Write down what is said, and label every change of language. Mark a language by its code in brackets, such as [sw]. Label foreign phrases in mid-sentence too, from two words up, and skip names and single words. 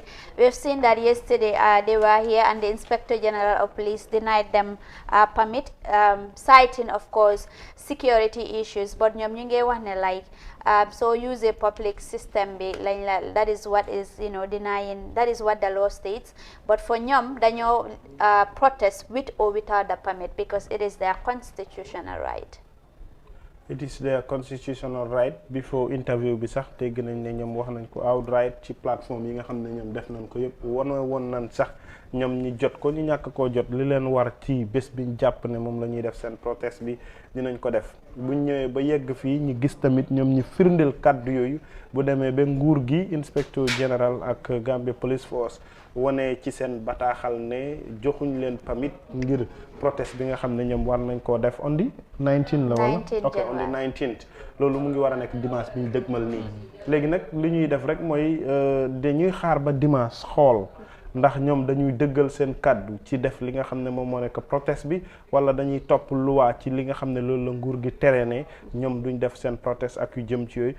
[en] We've seen that yesterday they were here and the Inspector General of Police denied them permit, citing, of course, security issues. But so use a public system, that is what is denying. That is what the law states. But for [wo] ñom dañoo [en] protest with or without the permit because it is their constitutional right. It is their constitutional right. Before interview [wo] bi sax dégg nañ ne ñoom wax nañ ko outright ci plateforme yi nga xam ne ñoom def nañ ko yëpp woon nañ sax ñoom ñi jot ko ñu ñàkk koo jot li leen war ci bés biñ jàpp ne moom la ñuy def seen protest bi dinañ ko def buñ ñëwee ba yegg fii ñu gis tamit ñoom ñi firndeel kàddu yooyu bu demee ba nguur gi inspecteur général ak Gambia Police Force wane ci seen bataaxal ne joxuñ leen permit ngir protest bi nga xam ne ñoom war nañ koo def [en] on the 19 [wo] la wala ok [en] on the 19th [wo] loolu mu ngi war a nekk dimanche bi ñu dëgmal nii léegi nag li ñuy def rek mooy dañuy xaar ba dimanche xool ndax ñoom dañuy dëggal seen kàddu ci def li nga xam ne moom moo nekk protest bi wala dañuy topp loi ci li nga xam ne loolu la nguur gi tere ne ñoom duñ def seen protest ak yu jëm ci yooyu